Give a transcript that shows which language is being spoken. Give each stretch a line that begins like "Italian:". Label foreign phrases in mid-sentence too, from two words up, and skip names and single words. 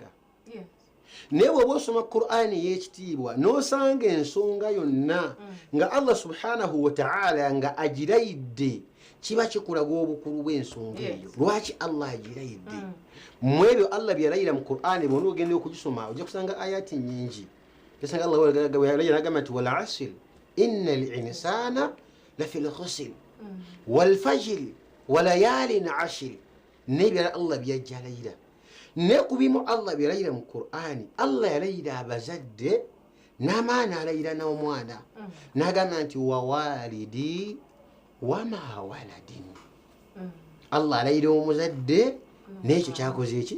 Ganda: Naye bw'oba osoma Qur'ani y'ekitiibwa n'osanga ensonga yonna nga
Arabic: الله سبحانه وتعالى
Ganda: nga agirayidde, kiba kikulaga obukulu bw'ensonga eyo. Lwaki Allah agirayidde? Mu ebyo Allah bye yalayira mu Qur'ani bw'ona ogenda okugisoma ojja kusanga ayati nnyingi. Osanga Allah agamba nti
Arabic: والعصر إن الإنسان لفي خسر والفجر وليال عشر.
Ganda: N'ebirala Allah byajja alayira. Ne kubimu Allah byalayira mu Qur'ani, Allah yalayira abazadde n'amaana alayira n'omwana n'agamba nti
Arabic: ووالد وما ولد.
Ganda: Allah alayira omuzadde n'ekyo kyakoze eki?